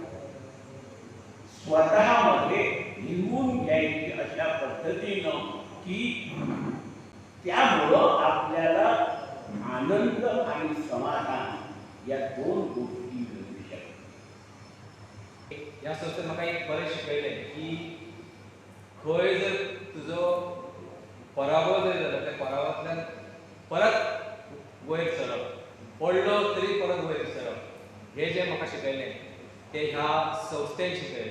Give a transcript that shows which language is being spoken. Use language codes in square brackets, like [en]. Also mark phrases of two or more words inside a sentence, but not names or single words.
[mr] स्वतःमध्ये लिहून घ्यायची अशा पद्धतीनं की त्यामुळं आपल्या आनंद आणि समाधान या दोन गोष्टी मिळू शकतात. [kok] ह्या संस्थेन म्हाका एक बरें शिकयलें की खंय जर तुजो पराभव जर जालो त्या पराभवांतल्यान परत वयर सरप, पडलो तरी परत वयर सरप, हें जें म्हाका शिकयलें तें ह्या संस्थेन शिकयलें.